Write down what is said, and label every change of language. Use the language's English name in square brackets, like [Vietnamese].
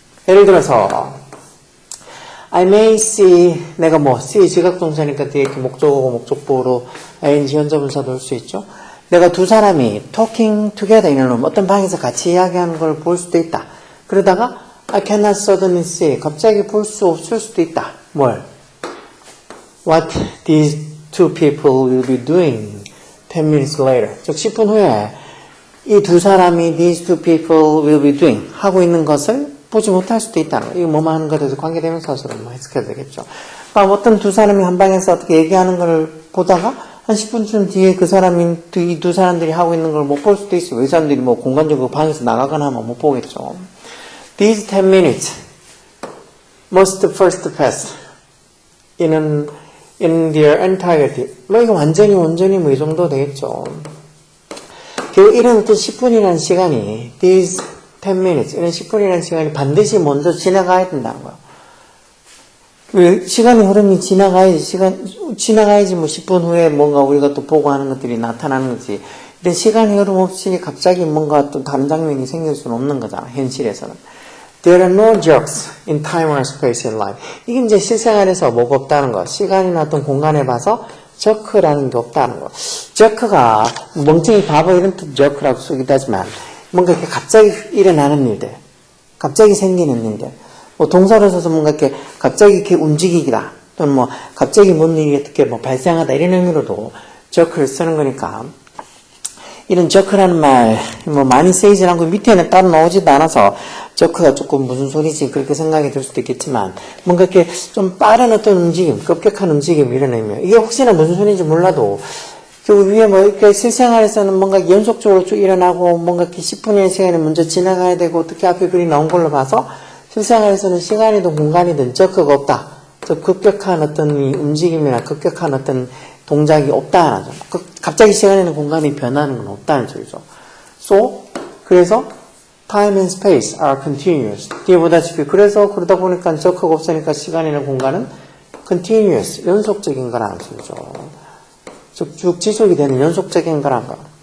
[Korean] 예를 들어서 [English] I may see, [Korean] 내가 뭐 see 지각동사니까 뒤에 이렇게 목적어고 목적보로 ing 현재분사 넣을 수 있죠. 내가 두 사람이 [English] talking together [Korean] 이런 어떤 방에서 같이 이야기하는 걸 볼 수도 있다. 그러다가 [English] I cannot suddenly see, [Korean] 갑자기 볼 수 없을 수도 있다. 뭘? [English] What these two people will be doing 10 minutes later. [Korean] 즉 10분 후에 이 두 사람이 [English] these two people will be doing [Korean] 하고 있는 것을 보지 못할 수도 있다는 거예요. 이거 뭐만 하는 것에 대해서 관계대명사로 뭐 해석해야 되겠죠. 그러니까 어떤 두 사람이 한 방에서 어떻게 얘기하는 걸 보다가 한 10분쯤 뒤에 그 사람이 이 두 사람들이 하고 있는 걸 못 볼 수도 있어요. 이 사람들이 뭐 공간적으로 방에서 나가거나 하면 못 보겠죠. [English] These 10 minutes must first pass in their entirety. [Korean] 뭐 이거 완전히 뭐 이 정도 되겠죠. 결국 이런 어떤 10분이라는 시간이 [English] these 10 minutes [Korean] 이런 10분이라는 시간이 반드시 먼저 지나가야 된다는 거야. 왜 시간의 흐름이 지나가야지 뭐 10분 후에 뭔가 우리가 또 보고 하는 것들이 나타나는 거지. 이런 시간의 흐름 없이 갑자기 뭔가 또 다른 장면이 생길 수는 없는 거잖아. 현실에서는. [English] There are no jokes in time or space in life. [Korean] 이게 이제 실생활에서 뭐가 없다는 거. 시간이나 어떤 공간에 봐서 저크라는 게 없다는 거. 저크가 멍청이 바보 이런 뜻 저크라고 쓰기도 하지만 뭔가 이렇게 갑자기 일어나는 일들, 갑자기 생기는 일들, 뭐 동사로 써서 뭔가 이렇게 갑자기 이렇게 움직이기다, 또는 뭐 갑자기 뭔 일이 어떻게 뭐 발생하다 이런 의미로도 저크를 쓰는 거니까 이런 저크라는 말 뭐 많이 쓰이진 않고 밑에는 따로 나오지도 않아서 저크가 조금 무슨 소리지 그렇게 생각이 들 수도 있겠지만 뭔가 이렇게 좀 빠른 어떤 움직임, 급격한 움직임 이런 의미. 이게 혹시나 무슨 소리인지 몰라도 그 위에 뭐 이렇게 실생활에서는 뭔가 연속적으로 쭉 일어나고 뭔가 이렇게 10분의 시간이 먼저 지나가야 되고 어떻게 앞에 글이 나온 걸로 봐서 실생활에서는 시간이든 공간이든 저크가 없다. 저 급격한 어떤 움직임이나 급격한 어떤 동작이 없다는 거죠. 갑자기 시간이나 공간이 변하는 건 없다는 소리죠. [English] So, [Korean] 그래서 [English] time and space are continuous. [Korean] 뒤에 보다시피 그래서 그러다 보니까 저크가 없으니까 시간이나 공간은 [English] continuous, [Korean] 연속적인 거라는 소리죠. 쭉 지속이 되는 연속적인 거란 거.